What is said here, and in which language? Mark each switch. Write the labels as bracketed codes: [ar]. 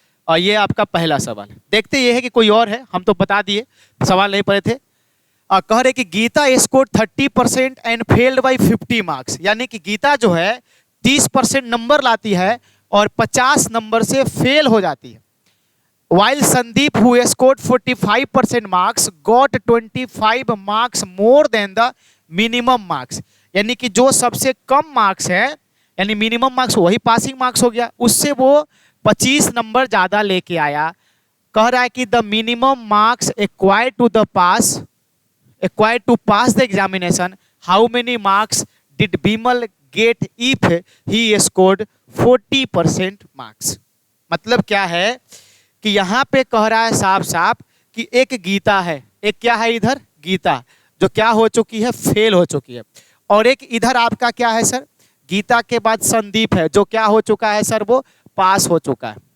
[hi] और ये आपका पहला सवाल है। देखते ये है कि कोई और है, हम तो बता दिए, सवाल नहीं पढ़े थे। कह रहे कि [en] Gita score 30% and failed by 50 marks. [hi] यानी कि गीता जो है 30% नंबर लाती है और 50 नंबर से फेल हो जाती है। [en] While Sandeep, who scored 45% marks, got 25 marks more than the minimum marks। [hi] यानी कि जो सबसे कम मार्क्स है, यानी मिनिमम मार्क्स वही पासिंग मार्क्स हो गया, उससे वो 25 नंबर ज्यादा लेके आया। कह रहा है कि [en] The minimum marks required to pass the examination, how many marks did Bimal get if he scored 40% marks। [hi] मतलब क्या है कि यहां पे कह रहा है साफ साफ कि एक गीता है, एक क्या है इधर? गीता, जो क्या हो चुकी है? फेल हो चुकी है। और एक इधर आपका क्या है सर? गीता के बाद संदीप है, जो क्या हो चुका है सर? वो पास हो चुका है।